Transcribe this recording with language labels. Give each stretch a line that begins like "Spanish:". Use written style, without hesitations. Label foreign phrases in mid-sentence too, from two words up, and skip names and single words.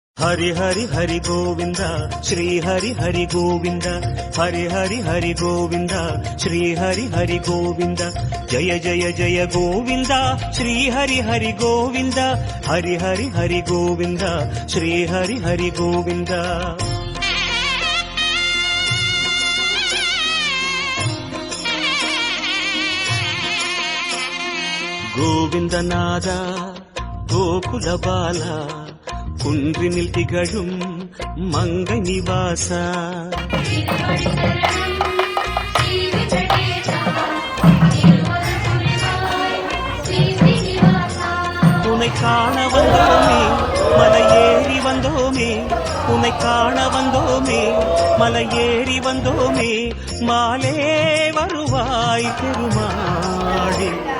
Sanskrit: हरि हरि हरि गोविंद श्री हरि हरि गोविंद हरि हरि हरि गोविंद श्री हरि हरि गोविंद जय जय जय गोविंद श्री हरि हरि गोविंद हरि हरि हरि गोविंद श्री हरि हरि गोविंद
Tamil: கோவிந்தநாத கோகுல பாலா குன்றினில் திகழும் மங்கை நிவாசா உன்னை காண வந்தோமே மலையேறி வந்தோமே உன்னை காண வந்தோமே மலையேறி வந்தோமே மாலே வருவாய் பெருமாளே